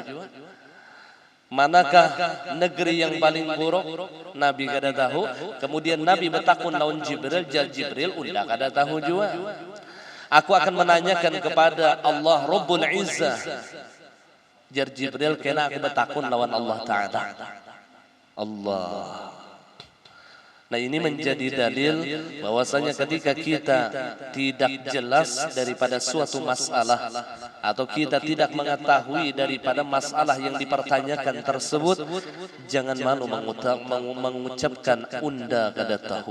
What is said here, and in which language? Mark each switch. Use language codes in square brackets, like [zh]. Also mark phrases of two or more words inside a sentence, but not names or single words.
[id] Manakah negeri yang paling buruk? [bjn] Nabi kada tahu. Kemudian Nabi bertakun lawan Jibril, Jibril unda kada tahu juga. [id] Aku akan menanyakan kepada Allah Rabbul Izzah. [bjn] Jar Jibril kena aku bertakun lawan Allah Ta'ala. Allah. [id] Nah ini menjadi dalil bahwasanya ketika kita tidak jelas daripada suatu masalah atau kita tidak mengetahui daripada masalah yang dipertanyakan tersebut, jangan malu mengucapkan [bjn] unda kada tahu.